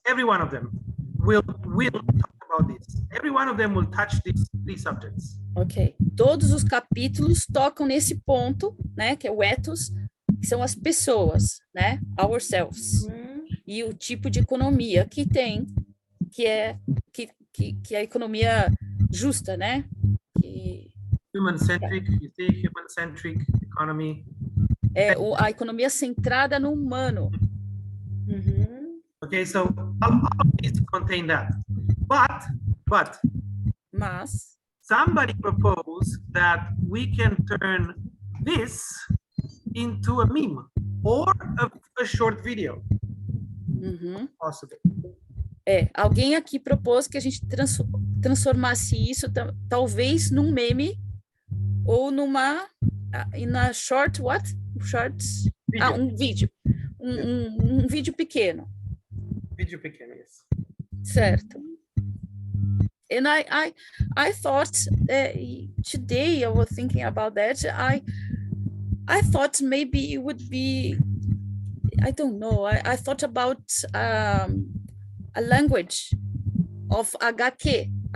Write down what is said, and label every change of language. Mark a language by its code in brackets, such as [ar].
[en] Every one of them will talk about this. Every one of them will touch these subjects. [pt] Ok. Todos os capítulos tocam nesse ponto, né? Que é o ethos, que são as pessoas, né? [en] Ourselves. [pt] E o tipo de economia que tem, que é a economia justa, né? [en] Human-centric, you see, human-centric economy. [pt] A economia centrada no humano. [en] Okay, so all of these contain that. But somebody proposed that we can turn this into a meme or a short video. Possible. [pt] Alguém aqui propôs que a gente transformasse isso talvez num meme ou numa [en] short shorts Video. [pt] Um vídeo, um vídeo pequeno. Vídeo pequeno, [en] yes. [pt] Certo. [en] And I thought today I was thinking about that. I thought maybe it would be, I don't know. I thought about a language of HQ,